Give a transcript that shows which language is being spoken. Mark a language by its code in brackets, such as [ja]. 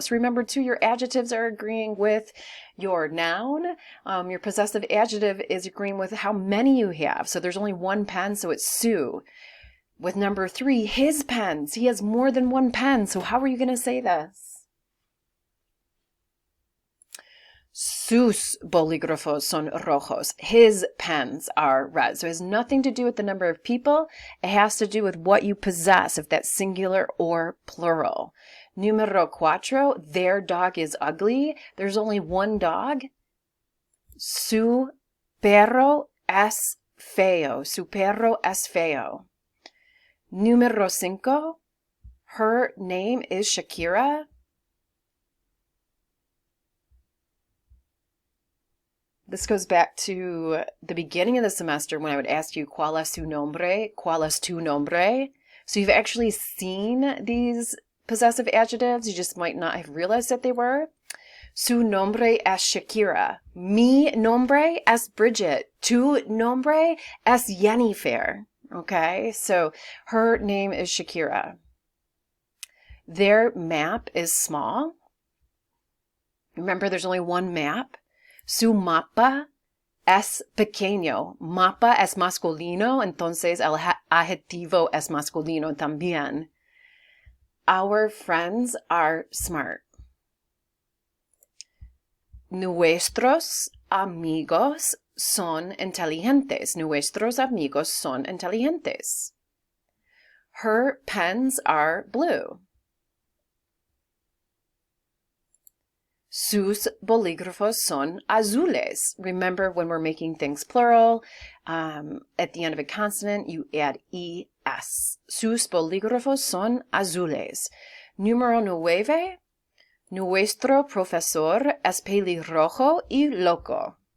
[en] So remember too, your adjectives are agreeing with your noun. Your possessive adjective is agreeing with how many you have. So there's only one pen, so it's su. With number 3, his pens. He has more than one pen. So how are you going to say this? [es] Sus bolígrafos son rojos. [en] His pens are red. So it has nothing to do with the number of people. It has to do with what you possess, if that's singular or plural. Número 4, their dog is ugly. There's only one dog. Su perro es feo. [es] Su perro es feo. Número 5, her name is Shakira. [en] This goes back to the beginning of the semester when I would ask you, ¿Cuál es su nombre? [es] ¿Cuál es tu nombre? [en] So you've actually seen these possessive adjectives. You just might not have realized that they were. [es] Su nombre es Shakira. Mi nombre es Bridget. [en] Tu nombre es Jennifer. Okay, so her name is Shakira. Their map is small. Remember, there's only one map. [es] Su mapa es pequeño. Mapa es masculino, entonces el adjetivo es masculino también. [en] Our friends are smart. [es] Nuestros amigos son inteligentes. Nuestros amigos son inteligentes. Her pens are blue. Sus bolígrafos son azules. [en] Remember, when we're making things plural, at the end of a consonant, you add es. [es] Sus bolígrafos son azules. Número 9. Nuestro profesor es pelirrojo y loco.